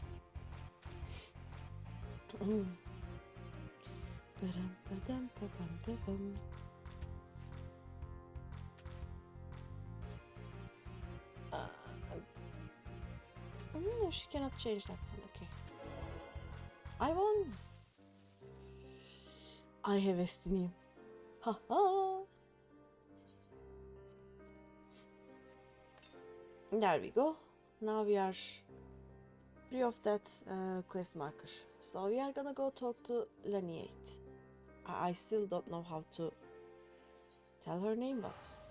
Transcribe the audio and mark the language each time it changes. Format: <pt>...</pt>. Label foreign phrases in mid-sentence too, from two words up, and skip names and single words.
<en>No, she cannot change that one. Okay. I won. I have Estinian. Ha ha. There we go. Now we are free of that quest marker. So we are gonna go talk to Lineate. I still don't know how to tell her name, but.</en>